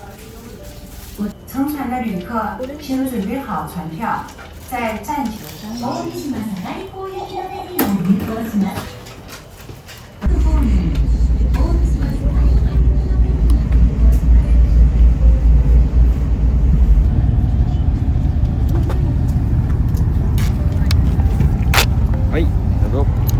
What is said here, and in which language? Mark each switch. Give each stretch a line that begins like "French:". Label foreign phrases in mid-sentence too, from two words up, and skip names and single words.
Chinese: 乘船的旅客，请准备好船票，在站前。
Japanese: 大三島下り港行きのフェリーが入港します。四国方面大三島下り港行きのフェリーが入港します。はい、どうぞ。